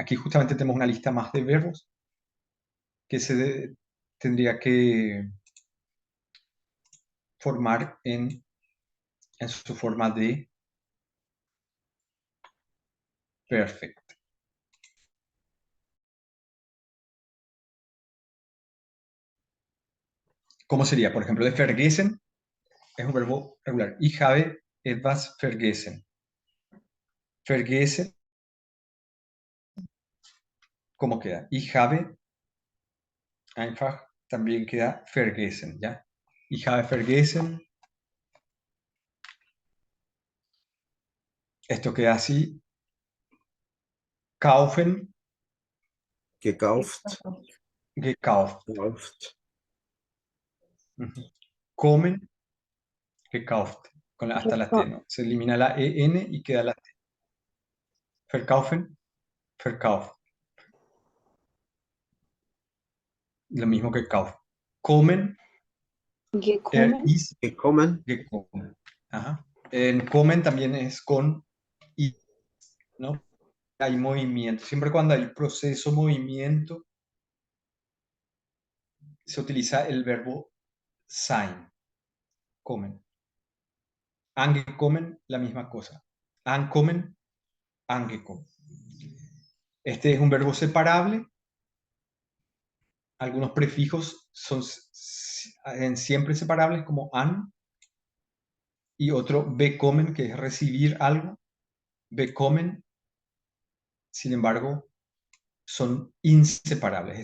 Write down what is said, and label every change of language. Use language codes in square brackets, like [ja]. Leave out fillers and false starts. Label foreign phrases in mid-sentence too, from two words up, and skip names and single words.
[es] Aquí justamente tenemos una lista más de verbos que tendría que formar en su forma de perfect. ¿Cómo sería? Por ejemplo, de vergessen es un verbo regular. [de] Ich habe etwas vergessen. [es] Vergessen, ¿cómo queda? [de] Ich habe einfach [es] también queda vergessen, ¿ya? [de] Ich habe vergessen. [es] Esto queda así. Kaufen, Gekauft, gekauft. gekauft. [de] Ujú. Comen, gekauft. [es] Hasta la T, ¿no? Se elimina la EN y queda la T. [de] Verkaufen, verkauft. [es] Lo mismo que kauf. Comen, Gekommen. is, Gekommen, gekommen. Ajá. En comen también es con i, ¿no? Hay movimiento. Siempre cuando hay proceso, movimiento, se utiliza el verbo sein. Comen. Angekommen, la misma cosa. [de] Ankommen, angekommen. [es] Este es un verbo separable. Algunos prefijos son siempre separables, como an, y otro bekommen, que es recibir algo. Bekommen, sin embargo, son inseparables.